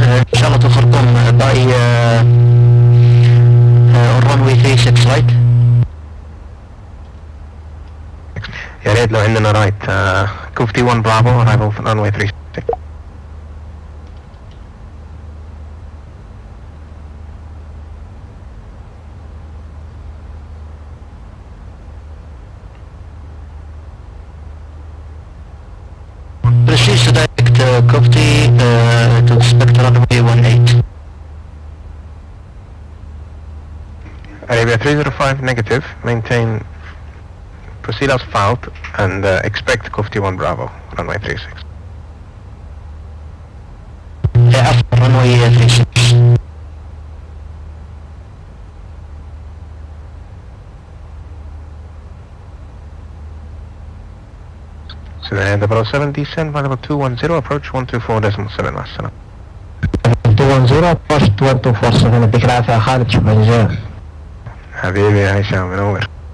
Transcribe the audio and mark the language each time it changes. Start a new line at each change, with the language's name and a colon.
Arabic: إن شاء الله
English: to Khartoum by runway 36 right.
Arabic: يا ريت لو عندنا رايت
English: KUVTI 1 Bravo arrival runway 36. Proceed to direct KUVTI to expect runway 18. Arabia 305 negative. Maintain proceed as filed and expect KUVTI 1 Bravo runway 36. After runway 36. Sudan Air 007 descent flight level 210 approach 124.7
Arabic: مع السلامة. 210 approach 1247 يديك العافية يا خالد. شكرا جزيلا حبيبي يا هشام منور.